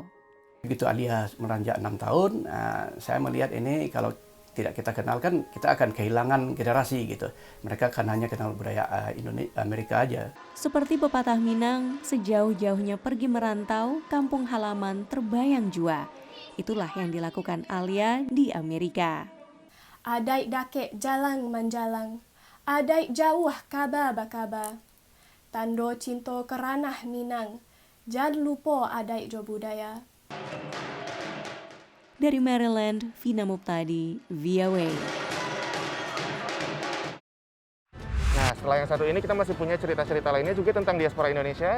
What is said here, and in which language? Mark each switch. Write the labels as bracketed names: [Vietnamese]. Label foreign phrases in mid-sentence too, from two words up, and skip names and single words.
[Indonesian] Begitu Alia meranjak 6 tahun, saya melihat ini kalau tidak kita kenalkan, kita akan kehilangan generasi gitu. Mereka kan hanya kenal budaya Amerika aja. Seperti pepatah Minang, sejauh-jauhnya pergi merantau, kampung halaman terbayang jua. Itulah yang dilakukan Alia di Amerika. [Minangkabau] Adai dake jalan menjalang, adai jauh kaba bakaba. Tando cinto keranah Minang, jangan lupa adai jo budaya. [Indonesian] Dari Maryland, Vina Muptadi, VOA. Nah, setelah yang satu ini kita masih punya cerita-cerita lainnya juga tentang diaspora Indonesia.